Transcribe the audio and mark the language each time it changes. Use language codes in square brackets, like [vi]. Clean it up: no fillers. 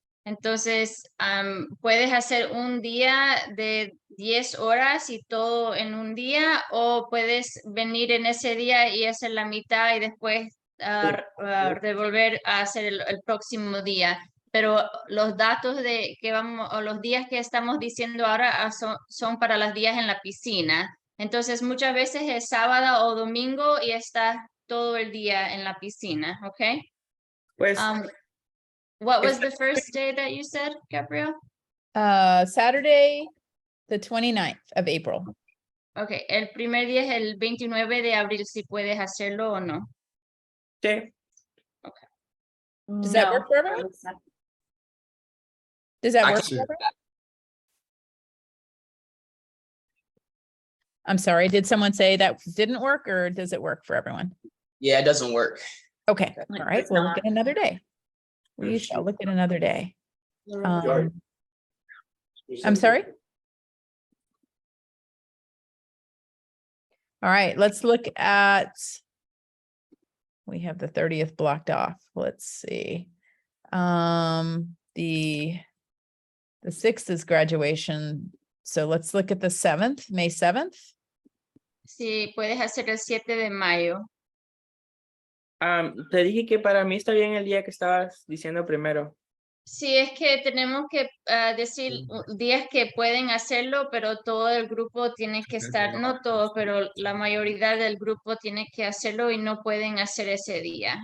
[es] Entonces, puedes hacer un día de 10 horas y todo en un día, o puedes venir en ese día y hacer la mitad y después devolver a hacer el próximo día. Pero los datos de que vamos, o los días que estamos diciendo ahora son para los días en la piscina. Entonces, muchas veces es sábado o domingo y estás todo el día en la piscina, ¿ok? Pues, [en] what was the first day that you said, Gabrielle? Saturday, the 29th of April. [es] Okay, el primer día es el 29 de abril, si puedes hacerlo o no. sí. [en] Okay. Does that work for everyone? Does that work for everyone? I'm sorry, did someone say that didn't work or does it work for everyone? Yeah, it doesn't work. Okay, all right, we'll look at another day. We shall look at another day. I'm sorry? All right, let's look at, we have the 30th blocked off. Let's see. The 6th is graduation. So let's look at the 7th, May 7th. [es] Si puedes hacer el 7 de mayo. Te dije que para mí está bien el día que estabas diciendo primero. Sí, es que tenemos que decir días que pueden hacerlo, pero todo el grupo tiene que estar, no todo, pero la mayoría del grupo tiene que hacerlo y no pueden hacer ese día.